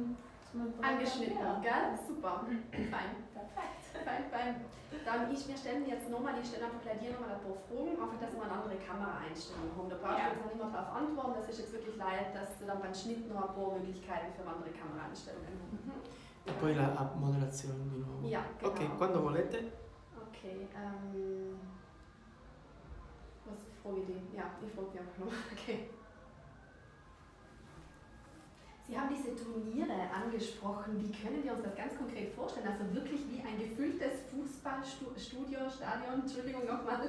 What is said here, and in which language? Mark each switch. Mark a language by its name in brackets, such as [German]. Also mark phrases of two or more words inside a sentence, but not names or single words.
[German] Angeschnitten, Ja. gell? Super. Fein. Perfekt. Fein. Dann wir stellen jetzt nochmal, ich stelle einfach gleich dir nochmal ein paar Fragen, einfach, dass wir eine andere Kameraeinstellung haben. Da brauchst du jetzt noch nicht mehr darauf antworten, das ist jetzt wirklich leid, dass du dann beim Schnitt noch ein paar Möglichkeiten für andere Kameraeinstellungen hast. [Italian] E poi la moderazione di nuovo. [German] Ja, genau. [Italian] Ok, quando volete. [German] Okay, was frage ich dich? Ja, ich frage dich einfach noch. Okay. Sie haben diese Turniere angesprochen. Wie können wir uns das ganz konkret vorstellen? Also wirklich wie ein gefülltes Stadion, Entschuldigung nochmal.